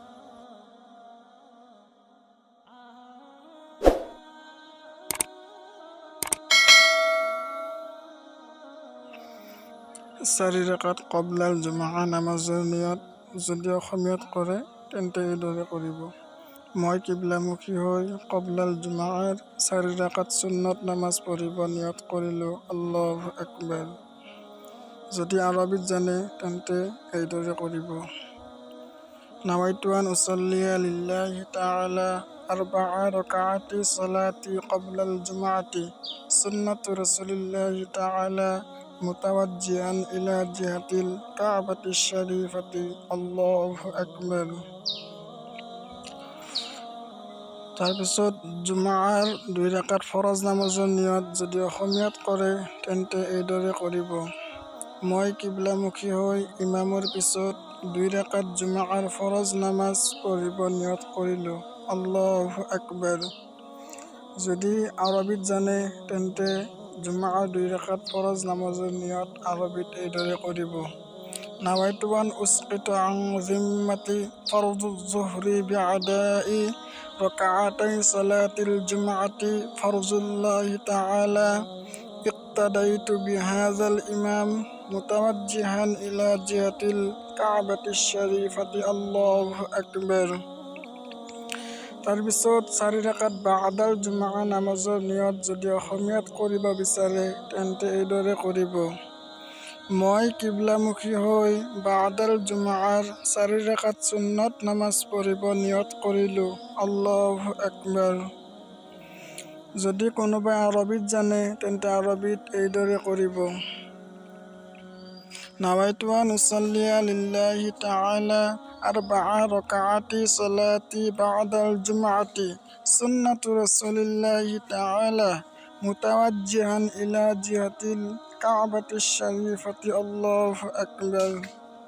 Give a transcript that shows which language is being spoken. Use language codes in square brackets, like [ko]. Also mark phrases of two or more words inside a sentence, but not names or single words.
[as] চাৰি ৰাকাত [ar] قبل الجمعة [as] নামাজৰ নিয়ত যদি অসমীয়াত কৰে তেন্তে এইদৰে কৰিব। মই কিবলামুখী হৈ [ar] قبل الجمعة [as] 4 ৰাকাত সুন্নত নামাজ পঢ়িব নিয়ত কৰিলোঁ। [ar] الله أكبر. [as] যদি আৰবীত জানে তেন্তে এইদৰে কৰিব। [ar] نويت أن أصلي لله تعالى 4 ركعات صلاة قبل الجمعة سنة رسول الله تعالى متوجها إلى جهة الكعبة الشريفة. الله أكبر. [as] তাৰপিছত জুমাৰ 2 ৰাকাত ফৰজ নামাজৰ নিয়ত যদি অসমীয়াত কৰে তেন্তে এইদৰে কৰিব। মই কিবলামুখী হৈ ইমামৰ পিছত 2 ৰাকাত জুমাৰ ফৰজ নামাজ পঢ়িব নিয়ত কৰিলোঁ। [ar] الله أكبر. [as] যদি আৰবীত জানে তেন্তে জুমাৰ 2 ৰাকাত ফৰজ নামাজৰ নিয়ত আৰবীত এইদৰে কৰিব। [ar] نويت أن أسقط عن ذمتي فرض الظهر بأداء ركعتي صلاة الجمعة فرض الله تعالى اقتديت بهذا الإمام متوجها إلى جهة الكعبة الشريفة. الله أكبر. [as] তাৰপিছত 4 ৰাকাত [ar] بعد الجمعة [as] নামাজৰ নিয়ত যদি অসমীয়াত কৰিব বিচাৰে তেন্তে এইদৰে কৰিব। মই কিবলামুখী হৈ [ar] بعد الجمعة [as] 4 ৰাকাত সুন্নত নামাজ পঢ়িব নিয়ত কৰিলোঁ। [ar] الله أكبر. [as] যদি কোনোবাই আৰবীত জানে তেন্তে আৰবীত এইদৰে কৰিব। [ar] نويت أن أصلي لله تعالى 4 ركعات صلاة بعد الجمعة سنة رسول الله تعالى متوجها إلى جهة الكعبة الشريفة. الله أكبر.